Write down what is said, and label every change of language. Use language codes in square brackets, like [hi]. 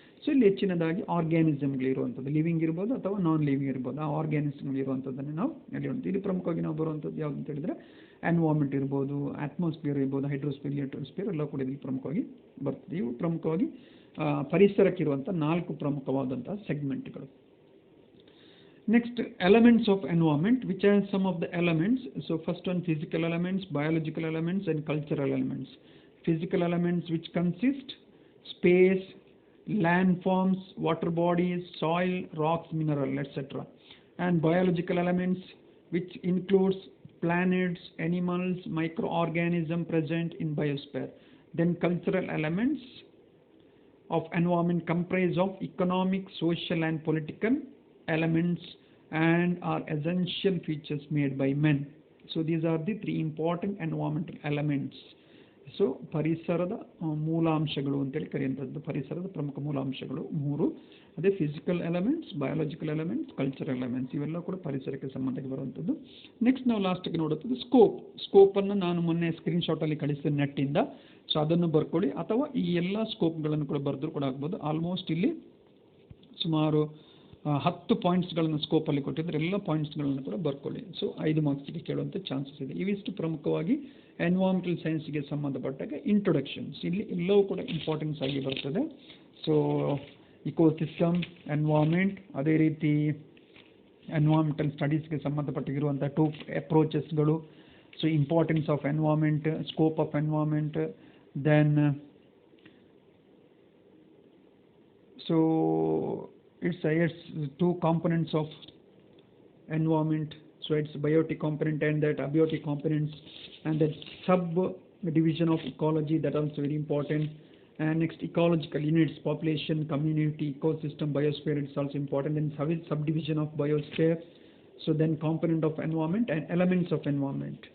[kn] So ಇಲ್ಲಿ ಹೆಚ್ಚಿನದಾಗಿ ಆರ್ಗ್ಯಾನಿಸಮ್ಗಳಿರುವಂಥದ್ದು, living ಇರ್ಬೋದು ಅಥವಾ ನಾನ್ ಲಿವಿಂಗ್ ಇರ್ಬೋದು, ಆ ಆರ್ಗ್ಯಾನಿಸಮ್ಗಳಿರುವಂಥದ್ದನ್ನು ನಾವು ಅಲ್ಲಿ ನೋಡ್ತೀವಿ. ಇಲ್ಲಿ ಪ್ರಮುಖವಾಗಿ ನಾವು ಬರುವಂಥದ್ದು ಯಾವುದು ಅಂತ ಹೇಳಿದರೆ ಎನ್ವಾರ್ಮೆಂಟ್ ಇರ್ಬೋದು, ಅಟ್ಮಾಸ್ಫಿಯರ್ ಇರ್ಬೋದು, ಹೈಡ್ರೋಸ್ಫಿಯರ್, ಲಿಯೋಸ್ಫಿಯರ್ ಎಲ್ಲ ಕೂಡ ಇಲ್ಲಿ ಪ್ರಮುಖವಾಗಿ ಬರ್ತದೆ. ಇವು ಪ್ರಮುಖವಾಗಿ ಪರಿಸರಕ್ಕಿರುವಂಥ 4 ಪ್ರಮುಖವಾದಂತಹ ಸೆಗ್ಮೆಂಟ್ಗಳು. [en] Next, elements of environment, which are some of the elements. So first one, physical elements, biological elements, and cultural elements. Physical elements, which consist space, landforms, water bodies, soil, rocks, mineral, etc. And biological elements, which includes planets, animals, microorganisms present in biosphere. Then cultural elements of environment comprise of economic, social, and political elements and are essential features made by men. So these are the 3 important environmental elements. [kn] So ಪರಿಸರದ ಮೂಲಾಂಶಗಳು ಅಂತೇಳಿ ಕರೆಯುವಂಥದ್ದು, ಪರಿಸರದ ಪ್ರಮುಖ ಮೂಲಾಂಶಗಳು 3. ಅದೇ physical elements, biological elements, cultural elements, ಇವೆಲ್ಲ ಕೂಡ ಪರಿಸರಕ್ಕೆ ಸಂಬಂಧಕ್ಕೆ ಬರುವಂಥದ್ದು. ನೆಕ್ಸ್ಟ್ ನಾವು ಲಾಸ್ಟಿಗೆ ನೋಡುತ್ತದೆ ಸ್ಕೋಪನ್ನು ನಾನು ಮೊನ್ನೆ ಸ್ಕ್ರೀನ್ಶಾಟಲ್ಲಿ ಕಳಿಸಿದ ನೆಟ್ಟಿಂದ. ಸೊ ಅದನ್ನು ಬರ್ಕೊಳ್ಳಿ, ಅಥವಾ ಈ ಎಲ್ಲ ಸ್ಕೋಪ್ಗಳನ್ನು ಕೂಡ ಬರೆದ್ರು ಕೂಡ ಆಗ್ಬೋದು. ಆಲ್ಮೋಸ್ಟ್ ಇಲ್ಲಿ ಸುಮಾರು 10 ಪಾಯಿಂಟ್ಸ್ಗಳನ್ನು ಸ್ಕೋಪಲ್ಲಿ ಕೊಟ್ಟಿದ್ದಾರೆ. ಎಲ್ಲ ಪಾಯಿಂಟ್ಸ್ಗಳನ್ನು ಕೂಡ ಬರ್ಕೊಳ್ಳಿ. ಸೊ 5 ಮಾರ್ಕ್ಸ್ಗೆ ಕೇಳುವಂಥ ಚಾನ್ಸಸ್ ಇದೆ. ಇವಿಷ್ಟು ಪ್ರಮುಖವಾಗಿ ಎನ್ವೈರನ್ಮೆಂಟಲ್ ಸೈನ್ಸ್ಗೆ ಸಂಬಂಧಪಟ್ಟಾಗ ಇಂಟ್ರೊಡಕ್ಷನ್ಸ್. ಇಲ್ಲಿ ಎಲ್ಲವೂ ಕೂಡ ಇಂಪಾರ್ಟೆನ್ಸ್ ಆಗಿ ಬರ್ತದೆ. ಸೊ ಇಕೋಸಿಸ್ಟಮ್, ಎನ್ವೈರನ್ಮೆಂಟ್, ಅದೇ ರೀತಿ environmental ಸ್ಟಡೀಸ್ಗೆ ಸಂಬಂಧಪಟ್ಟಿರುವಂಥ 2 ಅಪ್ರೋಚಸ್ಗಳು. [en] So importance of environment, scope of environment, then so it's 2 components of environment. So it's biotic component and that abiotic components, and that subdivision of ecology, that also very important. And next, ecological units, population, community, ecosystem, biosphere, it's also important. And subdivision of biosphere. So then component of environment and elements of environment.